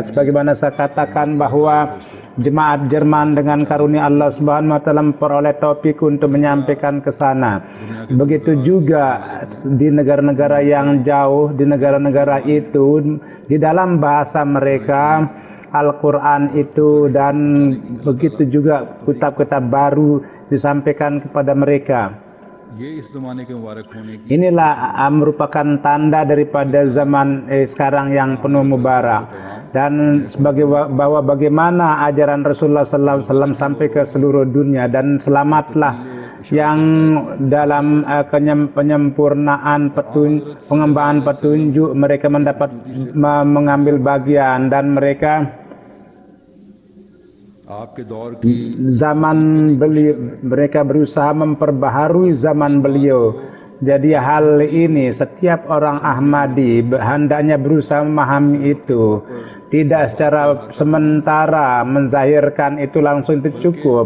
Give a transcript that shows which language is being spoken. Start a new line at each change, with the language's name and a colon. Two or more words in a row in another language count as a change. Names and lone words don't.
Indonesian: Sebagaimana saya katakan bahwa jemaat Jerman dengan karunia Allah
Arabic: سبحانه وتعالى
Indonesian: memperoleh topik untuk menyampaikan ke sana. Begitu juga di negara-negara yang jauh, di negara-negara itu di dalam bahasa mereka Al-Quran itu, dan begitu juga kitab-kitab baru disampaikan kepada mereka.
Urdu: یہ اس زمانے کے مبارک ہونے کی
Indonesian: Inilah merupakan tanda daripada zaman sekarang yang penuh mubarak, dan sebagai bahwa bagaimana ajaran Rasulullah
Arabic: صلى الله عليه وسلم
Indonesian: sampai ke seluruh dunia, dan selamatlah yang dalam penyempurnaan pengembangan petunjuk mereka mendapat mengambil bagian, dan mereka
Urdu: آپ کے دور کی
Indonesian: zaman beliau, mereka berusaha memperbaharui zaman beliau. Jadi hal ini setiap orang Ahmadi hendaknya berusaha memahami itu. Tidak secara sementara menzahirkan itu langsung itu cukup.